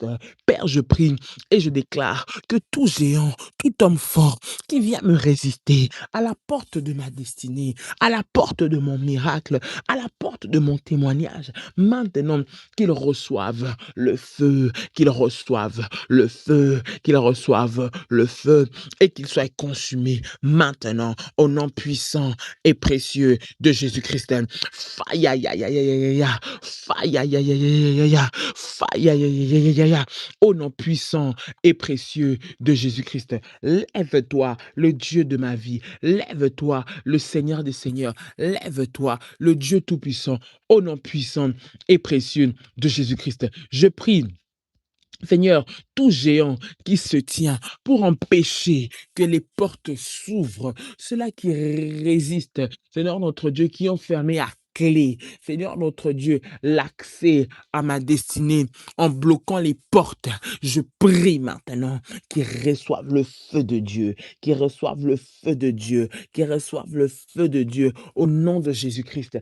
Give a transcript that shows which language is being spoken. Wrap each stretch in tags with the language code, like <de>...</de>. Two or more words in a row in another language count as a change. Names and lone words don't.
<fr>Père, je prie et je déclare que tout géant, tout homme fort qui vient me résister à la porte de ma destinée, à la porte de mon miracle, à la porte de mon témoignage, maintenant qu'ils reçoivent le feu, qu'ils reçoivent le feu, qu'ils reçoivent le feu et qu'il soit consumé maintenant au nom puissant et précieux de Jésus-Christ. Faya, ya, ya, ya, ya, ya, ya. Faya, ya, ya, ya, ya, ya, ya. Faya, ya, ya, ya, ya, ya, ya. Au nom puissant et précieux de Jésus-Christ. Lève-toi, le Dieu de ma vie. Lève-toi, le Seigneur des Seigneurs. Lève-toi, le Dieu Tout-Puissant. Au nom puissant et précieux de Jésus-Christ. Je prie. Seigneur, tout géant qui se tient pour empêcher que les portes s'ouvrent, ceux-là qui résistent, Seigneur notre Dieu, qui ont fermé à clé, Seigneur notre Dieu, l'accès à ma destinée en bloquant les portes, je prie maintenant qu'ils reçoivent le feu de Dieu, qu'ils reçoivent le feu de Dieu, qu'ils reçoivent le feu de Dieu au nom de Jésus-Christ.</fr>